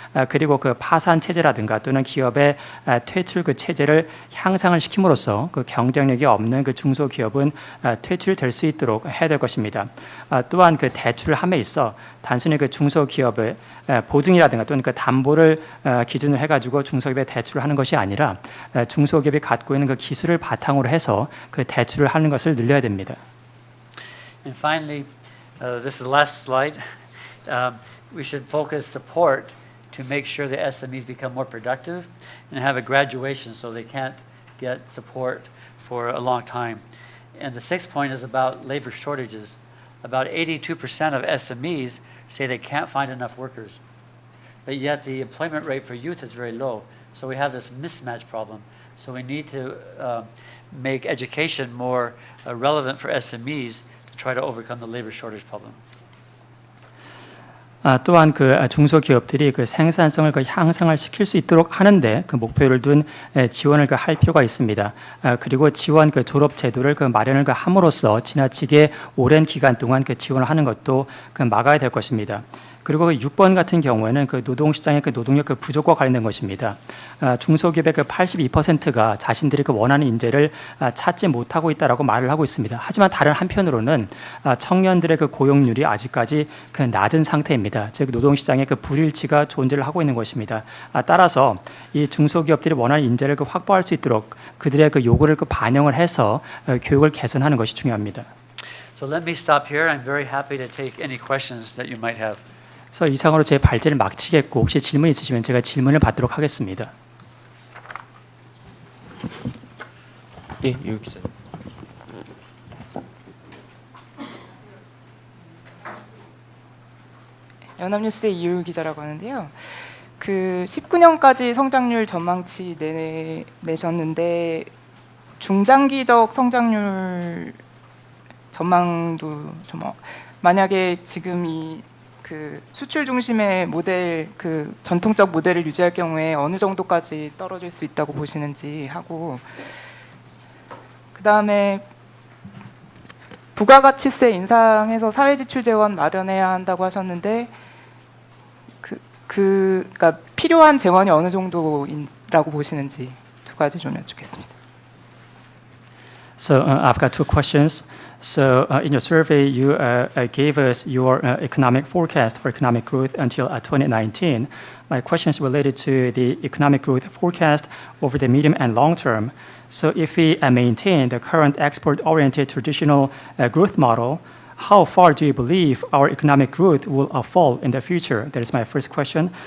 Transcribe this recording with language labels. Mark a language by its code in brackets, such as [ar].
[ko] 그리고 파산 체제라든가 또는 기업의 퇴출 체제를 향상을 시킴으로써 경쟁력이 없는 중소기업은 퇴출될 수 있도록 해야 될 것입니다. 또한 대출을 함에 있어 단순히 중소기업의 보증이라든가 또는 담보를 기준으로 해가지고 중소기업에 대출을 하는 것이 아니라 중소기업이 갖고 있는 기술을 바탕으로 해서 대출을 하는 것을 늘려야 됩니다. [en] And finally, this is the last slide. We should focus support to make sure the SMEs become more productive and have a graduation so they can't get support for a long time. And the sixth point is about labor shortages. About 82% of SMEs say they can't find enough workers. But yet the employment rate for youth is very low. So we have this mismatch problem. So we need to make education more relevant for SMEs to try to overcome the labor shortage problem. [ko] 또한 중소기업들이 생산성을 향상을 시킬 수 있도록 하는데 목표를 둔 지원을 할 필요가 있습니다. 그리고 지원 졸업 제도를 마련을 함으로써 지나치게 오랜 기간 동안 지원을 하는 것도 막아야 될 것입니다. 그리고 6번 같은 경우에는 노동시장의 노동력 부족과 관련된 것입니다. 중소기업의 82%가 자신들이 원하는 인재를 찾지 못하고 있다라고 말을 하고 있습니다. 하지만 다른 한편으로는 청년들의 고용률이 아직까지 낮은 상태입니다. 즉 노동시장의 불일치가 존재를 하고 있는 것입니다. 따라서 이 중소기업들이 원하는 인재를 확보할 수 있도록 그들의 요구를 반영을 해서 교육을 개선하는 것이 중요합니다. [en] So let me stop here. I'm very happy to take any questions that you might have. [ko] 그래서 이상으로 제 발제를 마치겠고 혹시 질문 있으시면 제가 질문을 받도록 하겠습니다. 예, 유 기자님. 연합뉴스의 이유 기자라고 하는데요. 19년까지 성장률 전망치 내셨는데 중장기적 성장률 전망도 만약에 지금 이 수출 중심의 모델 전통적 모델을 유지할 경우에 어느 정도까지 떨어질 수 있다고 보시는지 하고 그다음에 부가가치세 인상해서 사회지출 재원 마련해야 한다고 하셨는데 그러니까 필요한 재원이 어느 정도라고 보시는지 두 가지 좀 여쭙겠습니다. [en] So I've got two questions. So in your survey, you gave us your economic forecast for economic growth until 2019. My question is related to the economic growth forecast over the medium and long term. So if we maintain the current export-oriented traditional growth model, how far do you believe our economic growth will fall in the future? That is my first question.